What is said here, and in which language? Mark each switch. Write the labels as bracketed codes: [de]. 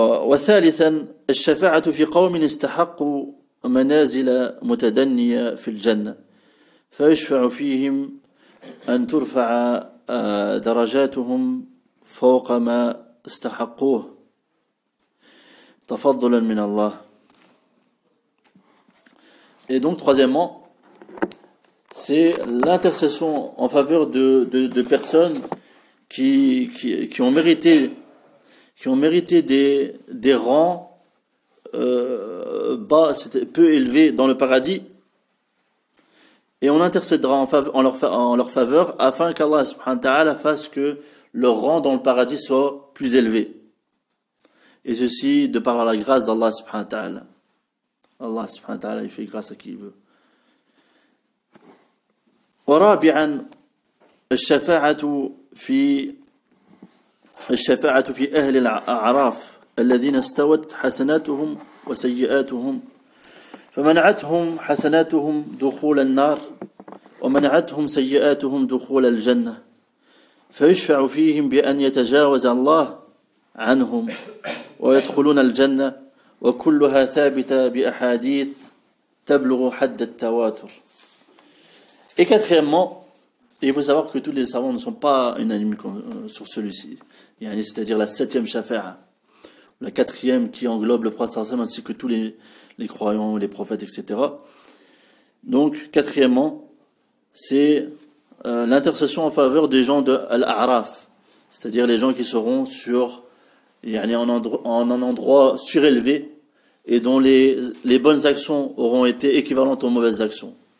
[ar] وثالثا الشفاعة في قوم استحقوا منازل متدنية في الجنة فيشفع فيهم أن ترفع درجاتهم فوق ما استحقوه تفضلا من الله. [fr] Et donc troisièmement, c'est l'intercession en faveur de personnes qui ont mérité des rangs bas, peu élevés dans le paradis, et on intercédera en leur faveur afin qu'Allah subhanahu wa ta'ala fasse que leur rang dans le paradis soit plus élevé. Et ceci de par la grâce d'Allah subhanahu wa ta'ala. Allah subhanahu wa ta'ala, il fait grâce à qui il veut. [ar] ورابعا الشفاعة في أهل الأعراف الذين استوت حسناتهم وسيئاتهم فمنعتهم حسناتهم دخول النار ومنعتهم سيئاتهم دخول الجنة فيشفع فيهم بأن يتجاوز الله عنهم ويدخلون الجنة وكلها ثابتة بأحاديث تبلغ حد التواتر. [fr] Et quatrièmement, il faut savoir que tous les savants ne sont pas unanimes sur celui-ci. C'est-à-dire la 7e shafa'a, la 4e qui englobe le prophète ainsi que tous les croyants, les prophètes, etc. Donc, quatrièmement, c'est l'intercession en faveur des gens de Al-A'raf, c'est-à-dire les gens qui seront en un endroit surélevé et dont les bonnes actions auront été équivalentes aux mauvaises actions.